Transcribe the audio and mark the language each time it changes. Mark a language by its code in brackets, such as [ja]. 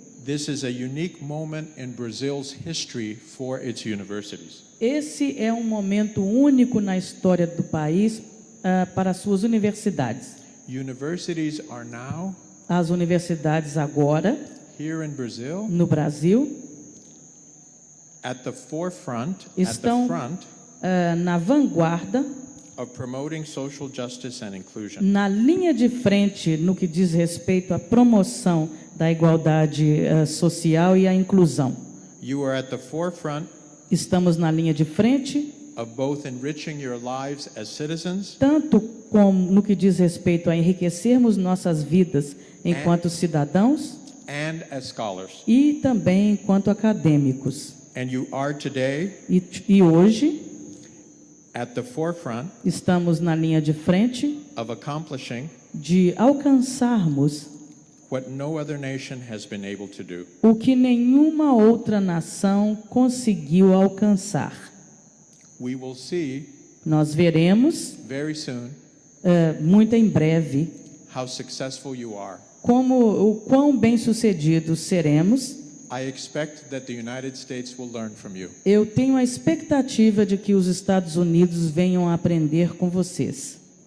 [en] This is a unique moment in Brazil's history for its universities. [pt] Esse é um momento único na história do país para as suas universidades. [en] Universities are now, [pt] as universidades agora, [en] here in Brazil, [pt] no Brasil, [en] at the forefront, [pt] estão na vanguarda [en] of promoting social justice and inclusion. [pt] Na linha de frente no que diz respeito à promoção da igualdade social e à inclusão. [en] You are at the forefront. [pt] Estamos na linha de frente [en] of both enriching your lives as citizens, [pt] tanto como no que diz respeito a enriquecermos nossas vidas enquanto cidadãos [en] and as scholars. [pt] E também enquanto acadêmicos. [en] And you are today, [pt] e hoje [en] at the forefront [pt] estamos na linha de frente [en] of accomplishing [pt] de alcançarmos [en] what no other nation has been able to do. [pt] O que nenhuma outra nação conseguiu alcançar. [en] We will see, [pt] nós veremos [en] very soon, [pt] muito em breve [en] how successful you are. [pt] O quão bem-sucedidos seremos. [en] I expect that the United States will learn from you. [pt] Eu tenho a expectativa de que os Estados Unidos venham a aprender com vocês.